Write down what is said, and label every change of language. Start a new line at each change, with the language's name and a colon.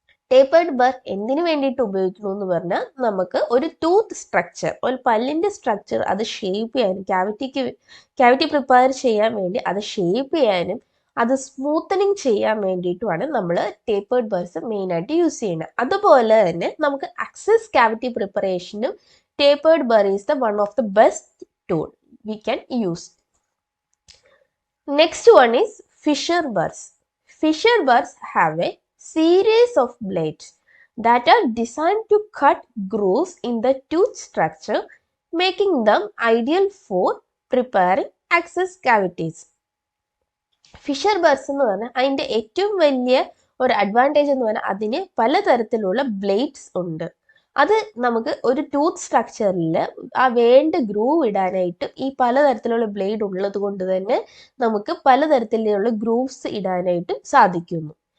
Malayalam: Tapered ബർ എന്തിനു വേണ്ടിയിട്ട് ഉപയോഗിക്കുന്നു എന്ന് പറഞ്ഞാൽ നമുക്ക് ഒരു ടൂത്ത് സ്ട്രക്ചർ, ഒരു പല്ലിന്റെ സ്ട്രക്ചർ അത് ഷേപ്പ് ചെയ്യാനും ക്യാവിറ്റി പ്രിപ്പയർ ചെയ്യാൻ വേണ്ടി അത് ഷേപ്പ് ചെയ്യാനും അത് സ്മൂത്തനിങ് ചെയ്യാൻ വേണ്ടിയിട്ടുമാണ് നമ്മൾ ടേപ്പേർഡ് ബർസ് മെയിൻ ആയിട്ട് യൂസ് ചെയ്യുന്നത്. അതുപോലെ തന്നെ നമുക്ക് access cavity പ്രിപ്പറേഷനും
English: Tapered bur is the one of the best tool we can use. Next one is fissure burrs. Fissure burrs have a series of blades that are designed to cut grooves in the tooth structure, making them ideal for preparing access cavities.
Malayalam: Fisher ബർസ് എന്ന് പറഞ്ഞാൽ അതിൻ്റെ ഏറ്റവും വലിയ ഒരു advantage എന്ന് പറഞ്ഞാൽ അതിന് പലതരത്തിലുള്ള ബ്ലേഡ്സ് ഉണ്ട്. അത് നമുക്ക് ഒരു ടൂത്ത് സ്ട്രക്ചറിൽ ആ വേണ്ട ഗ്രൂവ് ഇടാനായിട്ട് ഈ പലതരത്തിലുള്ള ബ്ലേഡ് ഉള്ളത് കൊണ്ട് തന്നെ നമുക്ക് പലതരത്തിലുള്ള ഗ്രൂവ്സ് ഇടാനായിട്ട് സാധിക്കുന്നു.